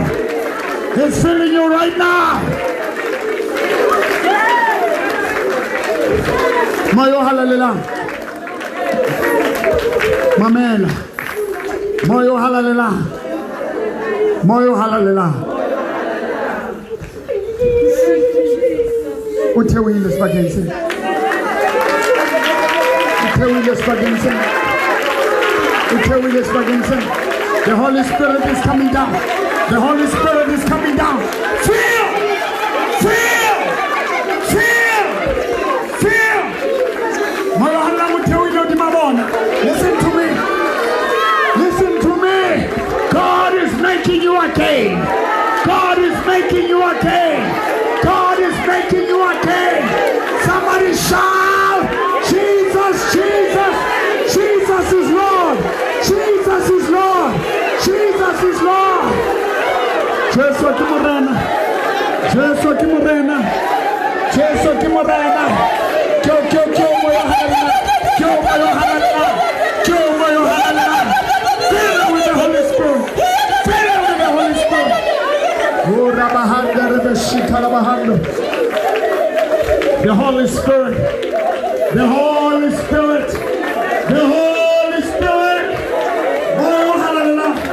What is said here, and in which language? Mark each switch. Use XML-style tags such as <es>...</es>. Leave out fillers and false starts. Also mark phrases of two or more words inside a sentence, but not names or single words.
<en>It's filling you right now. Moyo hallelujah. Mamen. Moyo hallelujah. Moyo hallelujah. Utewile spagense. Utewile spagense. The Holy Spirit is coming down. The Holy Spirit is coming down. Feel! Feel! Feel! Feel! Listen to me. Listen to me. God is making you again. God is making you again. God is making you again. Somebody shout! Jesus, Jesus! Jesus is Lord! Jesus is Lord! Jesus is Lord! Jesus kimurena! Jesus kimurena! Jesus kimurena! Kyo moyo halala! Kyo moyo halala! Kyo moyo halala! Fill with the Holy Spirit! Fill with the Holy Spirit! Oh, Rabahanda Rebeshika Rabahanda! The Holy Spirit! The Holy Spirit! The Holy Spirit! Oh, hallelujah!</en>